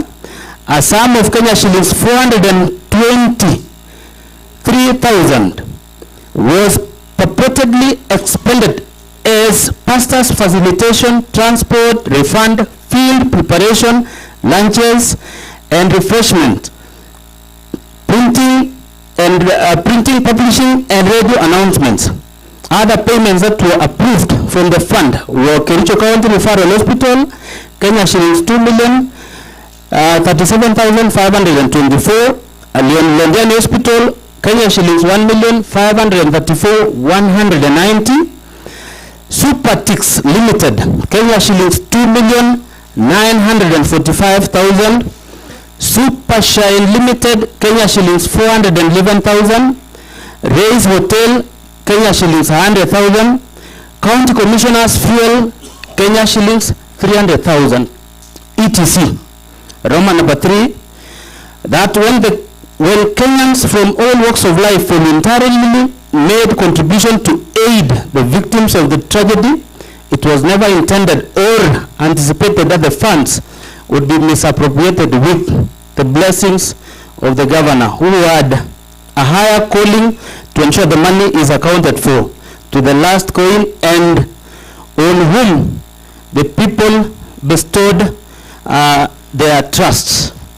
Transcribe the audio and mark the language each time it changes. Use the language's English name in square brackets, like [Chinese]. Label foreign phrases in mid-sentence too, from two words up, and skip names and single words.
[English] A sum of Kenya shillings 423,000 was purportedly expended as pastors' facilitation, transport, refund, field preparation, lunches, and refreshment, printing and printing, publishing, and radio announcements. Other payments that were approved from the fund were Kericho County Referral Hospital, Kenya shillings 2,037,524, Londiani Hospital, Kenya shillings 1,534,190, Supertix Limited, Kenya shillings 2,945,000, Supershine Limited, Kenya shillings 411,000, Raise Hotel, Kenya shillings 100,000, County Commissioners Fuel, Kenya shillings 300,000, etc. Roman number 3, that when Kenyans from all walks of life voluntarily made contribution to aid the victims of the tragedy, it was never intended or anticipated that the funds would be misappropriated with the blessings of the governor, who had a higher calling to ensure the money is accounted for to the last coin, and on whom the people bestowed their trusts.